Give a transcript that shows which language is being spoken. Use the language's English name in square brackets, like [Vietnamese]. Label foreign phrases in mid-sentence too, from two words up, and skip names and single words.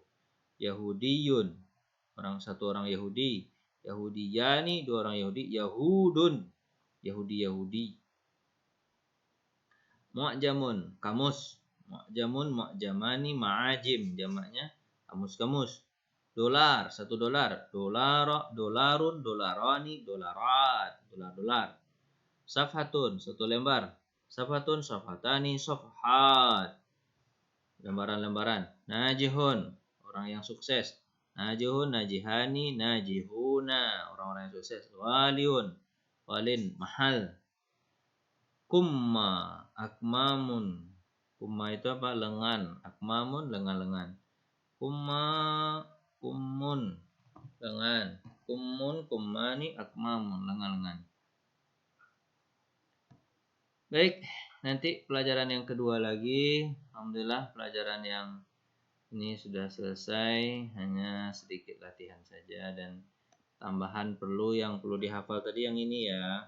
[Indonesian] Yahudiyun, satu orang Yahudi. Yahudiyani, 2 orang Yahudi. Yahudun, Yahudi. Mu'jamun, kamus. [Arabic] معجمان، معاجم, [Indonesian] jamaknya kamus. dolar, 1 dolar. [Arabic] دولار، دولارٌ، دولاران، دولارات، دولار. [Indonesian] Safhatun, 1 lembar. [Arabic] صفحةٌ، صفحتان، صفحات. [Indonesian] Lembaran-lembaran. Najihun, orang yang sukses. [Arabic] ناجحٌ، ناجحان، ناجحون, [Indonesian] orang-orang yang sukses. [Arabic] غالٍ، غالٍ, mahal. كُمّ، أكمام. [Indonesian] Kumma itu apa? Lengan. Akmamun, lengan-lengan. [Arabic] كُمّ، كُمٌّ, lengan. كُمٌّ، كُمّان، أكمام, lengan-lengan. [Indonesian] Baik, nanti pelajaran yang kedua lagi. Alhamdulillah pelajaran yang ini sudah selesai. Hanya sedikit latihan saja dan tambahan yang perlu dihafal tadi yang ini ya.